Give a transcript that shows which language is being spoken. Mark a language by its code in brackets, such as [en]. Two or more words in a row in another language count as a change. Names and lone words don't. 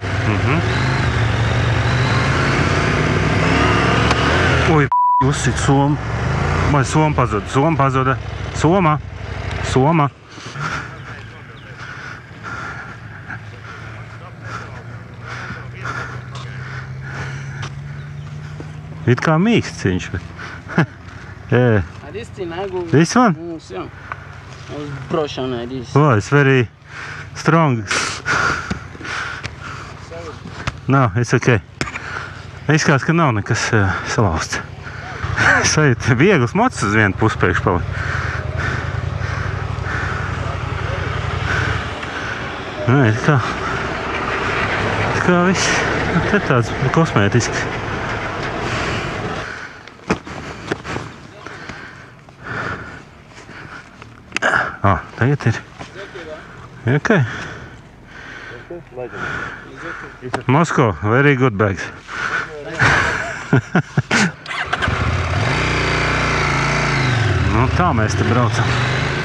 [lv] Oi, uzsit somu. Vai soma pazuda? Soma pazuda. Soma. Soma. It kā mīkstiņš. [en] Yeah. This thing I go. This one? I was brush on like this. Oh, it's very strong. No, it's okay. [lv] Izskatās, ka nav nekas salauzts. Sajūt viegls mocs uz vienu pusi priekšpali. Nē, tā kā viss. Te tāds kosmētisks. Tagad ir. [en] Okay. Moscow, very good bags. [lv] Nu, tā mēs te braucam.